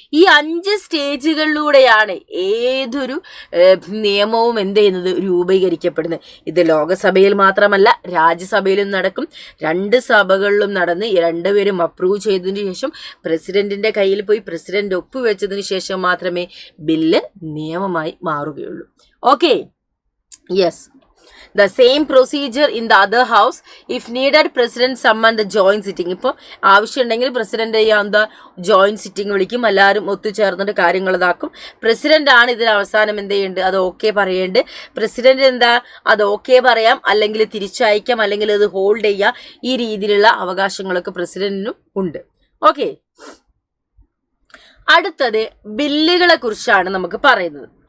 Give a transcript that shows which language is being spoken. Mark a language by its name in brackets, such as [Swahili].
[Malayalam] ഈ 5 സ്റ്റേജുകളിലൂടെയാണ് ഏതൊരു നിയമവും എന്ത് ചെയ്യുന്നത് രൂപീകരിക്കപ്പെടുന്നത്. ഇത് ലോകസഭയിൽ മാത്രമല്ല രാജ്യസഭയിലും നടക്കും. 2 സഭകളിലും നടന്ന് 2 പേരും അപ്രൂവ് ചെയ്തതിനു ശേഷം പ്രസിഡന്റിന്റെ കയ്യിൽ പോയി പ്രസിഡന്റ് ഒപ്പുവെച്ചതിന് ശേഷം മാത്രമേ ബില്ല് നിയമമായി മാറുകയുള്ളൂ. [English] Okay, yes. The same procedure in the other house. If needed, president summon the joint sitting. [Malayalam] ഇപ്പോൾ ആവശ്യമുണ്ടെങ്കിൽ പ്രസിഡന്റ് എന്താ ജോയിന്റ് സിറ്റിംഗ് വിളിക്കും, എല്ലാവരും ഒത്തുചേർന്നിട്ട് കാര്യങ്ങൾ ഇതാക്കും. പ്രസിഡന്റ് ആണ് ഇതിന് അവസാനം എന്ത് ചെയ്യേണ്ടത്, അത് ഓക്കെ പറയേണ്ടത്. പ്രസിഡന്റ് എന്താ അത് ഓക്കെ പറയാം, അല്ലെങ്കിൽ തിരിച്ചയക്കാം, അല്ലെങ്കിൽ അത് ഹോൾഡ് ചെയ്യാം. ഈ രീതിയിലുള്ള അവകാശങ്ങളൊക്കെ പ്രസിഡന്റിനും ഉണ്ട്. ഓക്കെ, അടുത്തത് ബില്ലുകളെ കുറിച്ചാണ് നമുക്ക് പറയുന്നത്.